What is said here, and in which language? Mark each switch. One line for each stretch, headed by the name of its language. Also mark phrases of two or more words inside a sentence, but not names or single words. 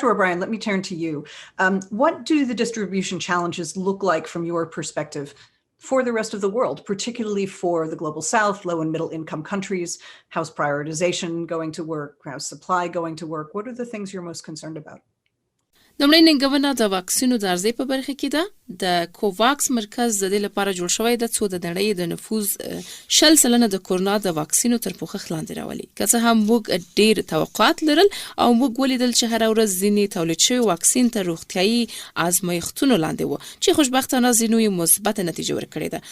English: O'Brien, let me turn to you. What do the distribution challenges look like from your perspective for the rest of the world, particularly for the global south, low and middle income countries? How's prioritization going to work? How's supply going to work? What are the things you're most concerned about?
Pashto: لومړی ننګونه د واکسینو د عرضې په برخه کې ده. د کوواکس مرکز د دې لپاره جوړ شوی د څو د نړۍ د نفوذ 10% د کرونا د واکسینو تر پوښښ لاندې راولي. که څه هم موږ ډېر توقعات لرل او موږ ولیدل چې هر ورځ ځینې تولید شوي واکسین تر روغتیايي ازمایښتونو لاندې و چې خوشبختانه ځینو یې مثبته نتیجه ورکړې ده.